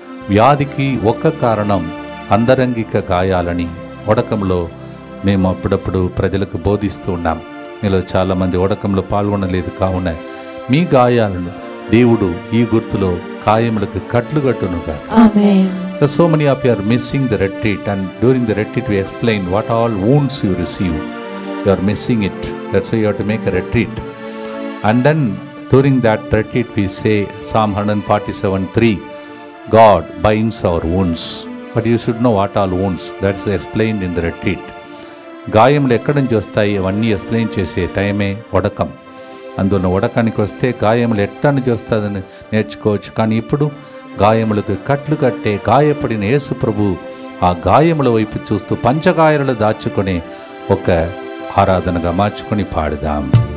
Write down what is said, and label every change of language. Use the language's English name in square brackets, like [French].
[Telugu] వ్యాధికి ఒక్క కారణం అంతరంగిక గాయాలని ఒడకంలో మేము అప్పుడప్పుడు ప్రజలకు బోధిస్తూ ఉన్నాం. మీలో చాలామంది ఒడకంలో పాల్గొనలేదు. కావున మీ గాయాలను దేవుడు ఈ గుర్తులో గాయములకు కట్లు కట్టునుగా. [English] So many of you are missing the retreat, and during the retreat we explain what all wounds you receive. You are missing it. That's why you have to make a retreat. And then during that retreat we say Psalm 147:3, God binds our wounds. But you should know what all wounds. That's explained in the retreat. [Telugu] గాయములు ఎక్కడి నుంచి వస్తాయి అవన్నీ explain చేసే టైమే ఉడకం. అందువల్ల ఉడకానికి వస్తే గాయములు ఎక్కడి నుంచి వస్తుందని నేర్చుకోవచ్చు. కానీ ఇప్పుడు గాయములకు కట్లు కట్టే గాయపడిన యేసు ప్రభు ఆ గాయముల వైపు చూస్తూ పంచగాయాలను దాచుకొని ఒక ఆరాధనగా మార్చుకొని పాడుదాం.